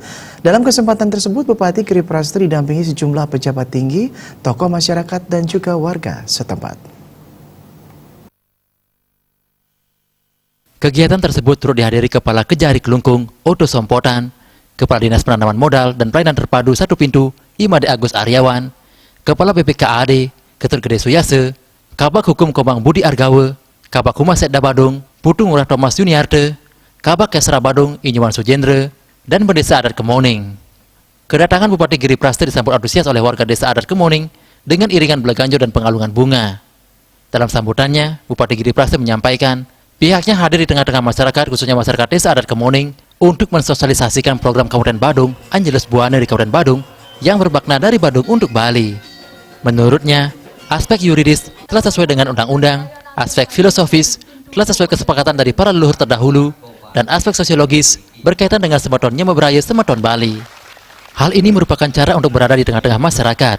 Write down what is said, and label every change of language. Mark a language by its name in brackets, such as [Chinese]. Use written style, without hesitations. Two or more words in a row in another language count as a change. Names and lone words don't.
[Indonesian] Dalam kesempatan tersebut, Bupati Giriprasta didampingi sejumlah pejabat tinggi, tokoh masyarakat, dan juga warga setempat. Kegiatan tersebut turut dihadiri Kepala Kejari Klungkung, Oto Sompotan, Kepala Dinas Penanaman Modal dan Pelayanan Terpadu Satu Pintu, Imade Agus Aryawan, Kepala BPKAD, Ketut Gede Suyase, Kabak Hukum Komang Budi Argawe, Kabak Humas Setda Badung, Putu Ngurah Thomas Yuniarte, Kabak Kesra Badung, Inyuman Sujendra, dan Pendesa Adat Kemoning. Kedatangan Bupati Giriprasta disambut antusias oleh warga Desa Adat Kemoning dengan iringan belaganjo dan pengalungan bunga. Dalam sambutannya, Bupati Giriprasta menyampaikan pihaknya hadir di tengah-tengah masyarakat, khususnya masyarakat Desa Adat Kemoning, untuk mensosialisasikan program Kabupaten Badung, Angelus Buana di Kabupaten Badung, yang bermakna dari Badung untuk Bali. Menurutnya, aspek yuridis telah sesuai dengan undang-undang, aspek filosofis telah sesuai kesepakatan dari para leluhur terdahulu, dan aspek sosiologis berkaitan dengan [Balinese] Semeton Nyemebraya Semeton Bali. [Indonesian] Hal ini merupakan cara untuk berada di tengah-tengah masyarakat.